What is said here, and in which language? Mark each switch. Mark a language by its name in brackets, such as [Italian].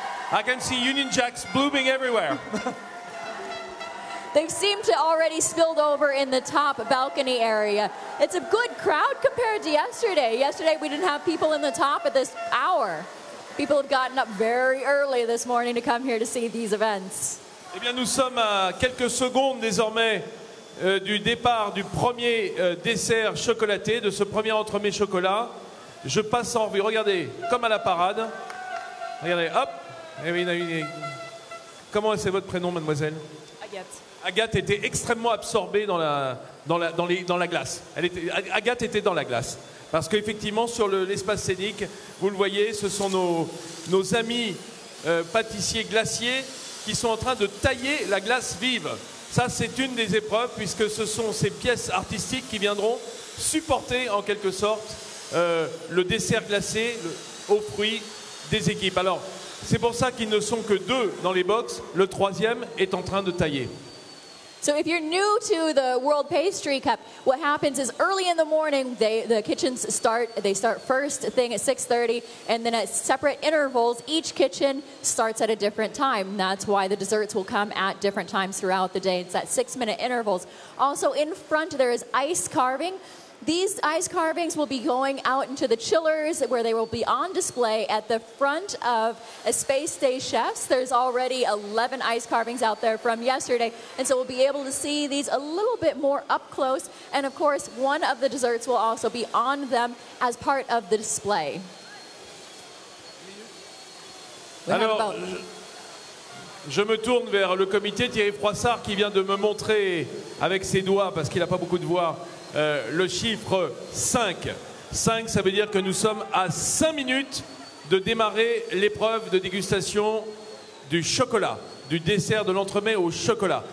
[English] I can see Union Jacks blooming everywhere. They've seemed to already spilled over in the top balcony area. It's a good crowd compared to yesterday. Yesterday we didn't have people in the top at this hour. People have gotten up very early this morning to come here to see these events. [French] Eh bien, nous sommes à quelques secondes désormais du départ du premier dessert chocolaté, de ce premier entremets chocolat. Je passe en revue. Regardez, comme à la parade. Regardez, hop. Eh oui, comment c'est votre prénom, mademoiselle? Agathe. Agathe était extrêmement absorbée dans la glace. Agathe était dans la glace. Parce qu'effectivement, sur l'espace scénique, vous le voyez, ce sont nos amis pâtissiers glaciers qui sont en train de tailler la glace vive. Ça, c'est une des épreuves, puisque ce sont ces pièces artistiques qui viendront supporter, en quelque sorte, le dessert glacé aux fruits des équipes. Alors, c'est pour ça qu'ils ne sont que 2 dans les box. Le 3e est en train de tailler. [English] So if you're new to the World Pastry Cup, what happens is early in the morning, the kitchens start first thing at 6:30, and then at separate intervals, each kitchen starts at a different time. That's why the desserts will come at different times throughout the day. It's at 6-minute intervals. Also in front, there is ice carving. These ice carvings will be going out into the chillers where they will be on display at the front of a Space Day Chefs. There's already 11 ice carvings out there from yesterday, and so we'll be able to see these a little bit more up close. And of course, one of the desserts will also be on them as part of the display. [French] Alors, je me tourne vers le comité, Thierry Froissart qui vient de me montrer avec ses doigts, parce qu'il n'a pas beaucoup de voix, le chiffre 5. 5, ça veut dire que nous sommes à 5 minutes de démarrer l'épreuve de dégustation du chocolat, du dessert de l'entremets au chocolat.